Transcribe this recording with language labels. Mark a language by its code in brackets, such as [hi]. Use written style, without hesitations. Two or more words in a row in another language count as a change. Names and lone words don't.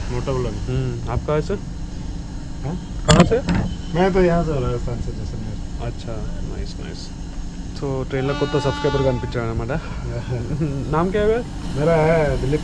[hi] नोटेबल है। आप कहाँ से? हाँ? कहाँ से? मैं तो यहाँ से राजस्थान से जैसलमेर। अच्छा [en] nice nice. [te] సో ట్రైన్లో కొత్త సబ్స్క్రైబర్ కనిపించాడు అనమాట. [hi] नाम क्या है? मेरा है दिलीप।